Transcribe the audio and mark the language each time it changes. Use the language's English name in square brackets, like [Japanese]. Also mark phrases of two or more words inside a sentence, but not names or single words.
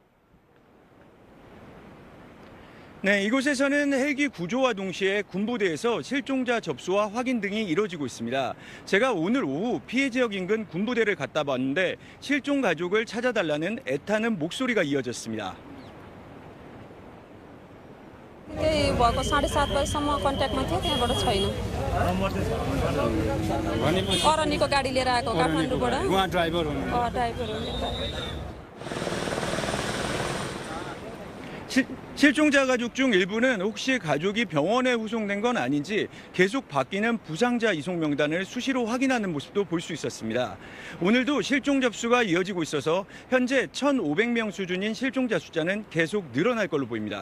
[Korean] 네, 이곳에서는 헬기 구조와 동시에 군부대에서 실종자 접수와 확인 등이 이뤄지고 있습니다. 제가 오늘 오후 피해 지역 인근 군부대를 갔다 봤는데 실종 가족을 찾아달라는 애타는 목소리가 이어졌습니다. [Nepali] भएको 7:30 बजेसम्म कन्ट्याक्टमा थिएँ त्यहाँबाट छैन अरनीको गाडी लिएर आएको काठमाडौँबाट उहाँ ड्राइभर ड्राइभर हो [Korean] 실종자 가족 중 일부는 혹시 가족이 병원에 후송된 건 아닌지 계속 바뀌는 부상자 이송 명단을 수시로 확인하는 모습도 볼 수 있었습니다. 오늘도 실종 접수가 이어지고 있어서 현재 1,500명 수준인 실종자 숫자는 계속 늘어날 걸로 보입니다.